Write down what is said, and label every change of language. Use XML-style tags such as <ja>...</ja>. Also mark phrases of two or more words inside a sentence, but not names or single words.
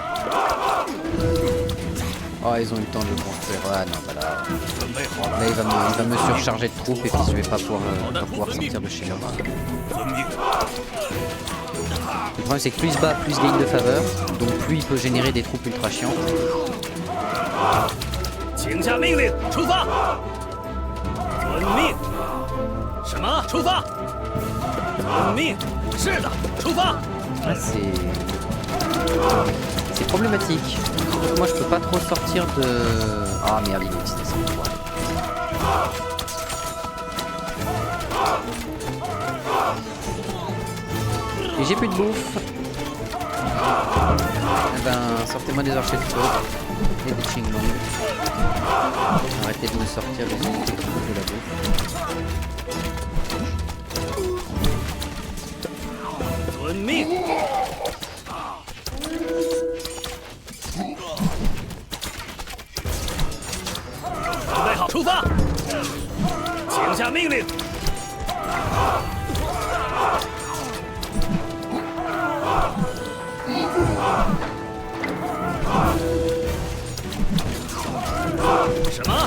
<fr>Oh, ils ont eu le temps de le construire. Ah non, bah là il va me surcharger de troupes et puis je vais pas pouvoir sortir de chez moi. Le problème, c'est que plus il se bat, plus il gagne de faveur. Donc plus il peut générer des troupes ultra chiantes.</fr> <zh>请下命令，出发！遵命。什么？出发！遵命。是的，出发。</zh> <fr>Là, c'est problématique. Moi, je peux pas trop sortir de... Ah merde, il est utilisé ça. Et j'ai plus de bouffe. Eh ben, sortez-moi des archers de feu et des Qinglong. Arrêtez de me sortir les unités qui bouffent de la bouffe.</fr> <zh>遵命。准备好，出发！请下命令。什么？</zh>